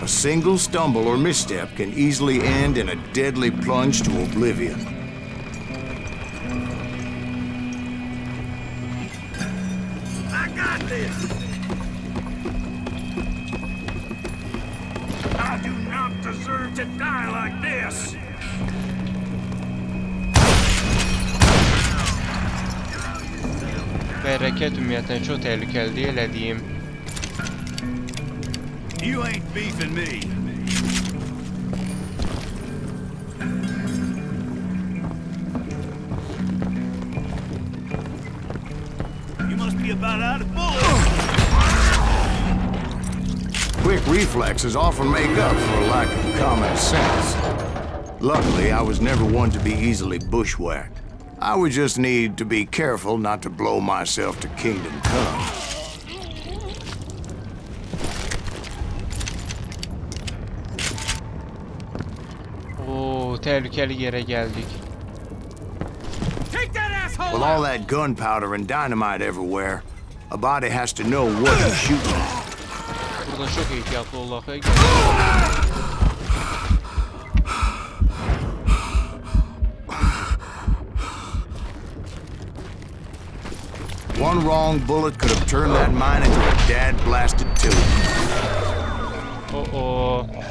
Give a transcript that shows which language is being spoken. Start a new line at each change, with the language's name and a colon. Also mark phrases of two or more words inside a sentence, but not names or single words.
English: A single stumble or misstep can easily end in a deadly plunge to oblivion. I got this! I do not deserve to die like this!
Azerbaijani: Və hərəkət ümumiyyətlə çox təhlükəlidir, elədiyim.
English: You ain't beefing me. You must be about out of bullets. Quick reflexes often make up for a lack of common sense. Luckily, I was never one to be easily bushwhacked. I would just need to be careful not to blow myself to kingdom come. Oo,
Azerbaijani: təhlükəli yerə gəldik.
English: Take that asshole With all that gunpowder and dynamite everywhere, a body has to know what he's shooting at.
Azerbaijani: Burada çox ehtiyatlı olaq.
English: One wrong bullet could have turned that mine into a dad-blasted tomb. Oo.